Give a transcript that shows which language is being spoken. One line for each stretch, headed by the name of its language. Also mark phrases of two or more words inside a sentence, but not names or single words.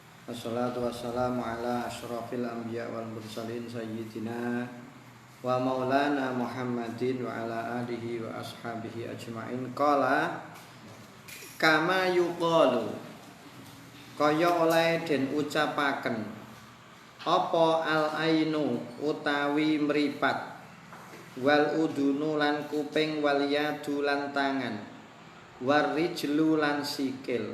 Arabic: والصلاة والسلام على أشرف الأنبياء والمرسلين سيدنا ومولانا محمد وعلى آله وأصحابه أجمعين. قال كما يقال,
Javanese: kaya oleh den ucapaken apa
Arabic: العين
Javanese: utawi mripat,
Arabic: والأذن
Javanese: lan kuping,
Arabic: واليد
Javanese: lan tangan,
Arabic: والرجل
Javanese: lan sikil.